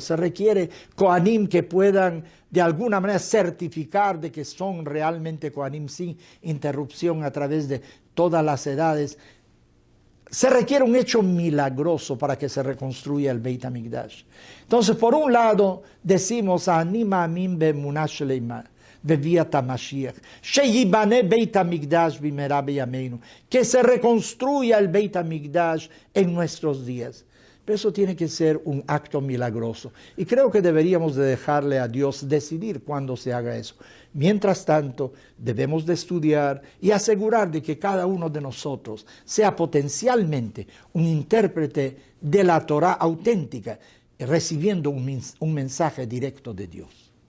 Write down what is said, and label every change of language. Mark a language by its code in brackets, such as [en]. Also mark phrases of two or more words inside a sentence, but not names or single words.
[es] Se requiere Kohanim que puedan de alguna manera certificar de que son realmente Kohanim sin interrupción a través de todas las edades. Se requiere un hecho milagroso para que se reconstruya el Beit HaMikdash. Entonces, por un lado, decimos, [he] אני מאמין באמונה שלמה בביאת המשיח שיבנה בית המקדש במהרה בימינו, [es] que se reconstruya el Beit HaMikdash en nuestros días. Pero eso tiene que ser un acto milagroso. Y creo que deberíamos de dejarle a Dios decidir cuándo se haga eso. Mientras tanto, debemos de estudiar y asegurar de que cada uno de nosotros sea potencialmente un intérprete de la Torá auténtica, recibiendo un mensaje directo de Dios.